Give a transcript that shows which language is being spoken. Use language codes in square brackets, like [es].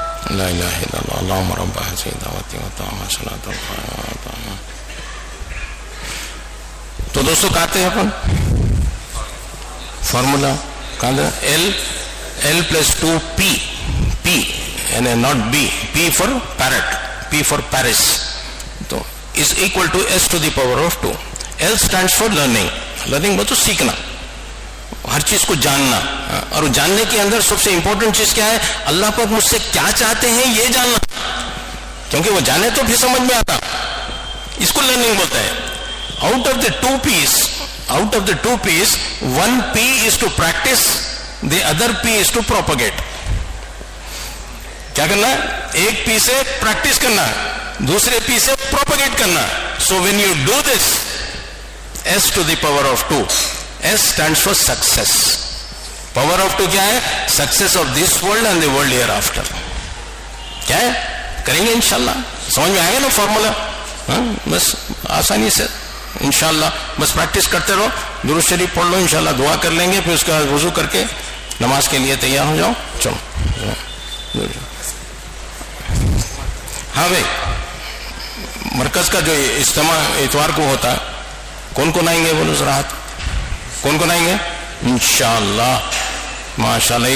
[ar] الا اللہ اللہم رب هذه الدعوة والتامة صلاة القائمة. [ur] تو دوستو کہتے ہیں اپن فارمولا کہاں [en] L plus 2P, P [ur] یعنی [en] not B, P for parrot, P for Paris, تو is equal to S to the power of 2. L stands for learning. [ur] learning بہت سیکھنا, ہر چیز کو جاننا, اور جاننے کے اندر سب سے امپورٹنٹ چیز کیا ہے, اللہ پاک مجھ سے کیا چاہتے ہیں یہ جاننا, کیونکہ وہ جانے تو پھر سمجھ میں آتا, اس کو لرننگ بولتا ہے. [en] out of the two P's, one P is to practice, the other P is to propagate. [ur] کیا کرنا ہے, ایک P سے پریکٹس کرنا, دوسرے P سے propagate کرنا. [en] so when you do this, S to the power of 2, S stands for success. power of 2 [ur] کیا ہے, [en] success of this world and the world hereafter. [ur] کیا ہے, کریں گے انشاءاللہ, سمجھ میں آئے گا نا فارمولا, بس آسانی سے انشاءاللہ, بس پریکٹس کرتے رہو, درود شریف پڑھ لو, انشاءاللہ دعا کر لیں گے, پھر اس کے بعد وضو کر کے نماز کے لیے تیار ہو جاؤ. چلو ہاں بھائی, مرکز کا جو اجتماع اتوار کو ہوتا ہے, کون کون آئیں گے بولو ذرا ہاتھ, کون کون آئیں گے انشاءاللہ, ماشاءاللہ.